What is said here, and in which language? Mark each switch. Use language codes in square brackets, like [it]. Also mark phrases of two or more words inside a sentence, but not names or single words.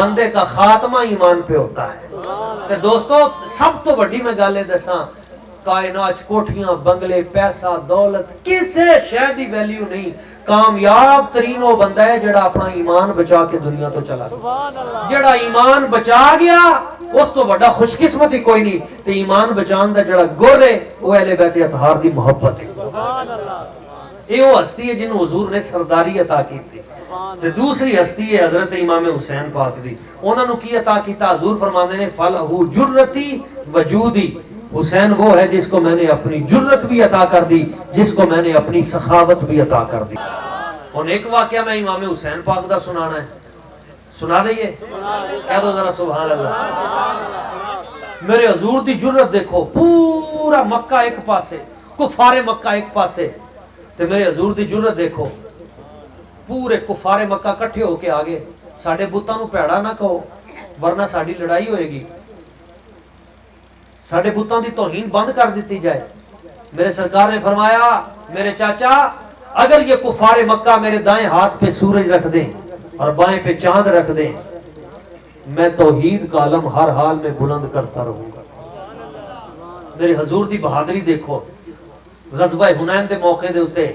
[pa] بندے کا خاتمہ ایمان پہ ہوتا ہے تے دوستو سب تو بڑی میں گالے دساں کائنات کوٹھیاں بنگلے پیسہ دولت کسے شے دی ویلیو نہیں کامیاب ترین وہ بندہ ہے جڑا اپنا ایمان بچا کے دنیا تو چلا گیا [ar] سبحان اللہ [pa] جڑا ایمان بچا گیا اس تو بڑا خوش قسمتی کوئی نہیں تے ایمان بچان دا جڑا گر ہے وہ اہل بیت اطہار دی محبت ہے [ar] سبحان اللہ [ur] یہ وہ ہستی ہے جنہوں حضور نے سرداری عطا کی تھی [ar] سبحان [pa] تے دوسری ہستی ہے حضرت امام حسین پاک دی انہوں نے کی عطا کیتا حضور فرماندے نے [ar] فلہو جرتی وجودی [pa] حسین وہ ہے جس [ur] کو میں نے اپنی جرت بھی عطا کر دی [pa] جس کو میں نے اپنی سخاوت بھی عطا کر دی اور ایک واقعہ میں امام حسین پاک دا سنانا ہے سنا دئیے کہہ دو ذرا سبحان اللہ میرے حضور دی جرت دیکھو پورا مکہ ایک پاسے کفار مکہ ایک پاسے تے میرے حضور دی جرت دیکھو پورے کفار مکہ کٹھے ہو کے آگے ساڑھے بتاں نو پیڑا نہ کہو ورنہ ساڑھی لڑائی ہوئے گی [ur] ساڑھے بتاں دی توہین بند کر دیتی جائے میرے سرکار نے فرمایا میرے چاچا اگر یہ کفار مکہ میرے دائیں ہاتھ پہ سورج رکھ دیں اور بائیں پہ چاند رکھ دیں میں توحید کا علم ہر حال میں بلند کرتا رہوں گا [pa] میرے حضور دی بہادری دیکھو غزوہ حنین دے موقع دے ہوتے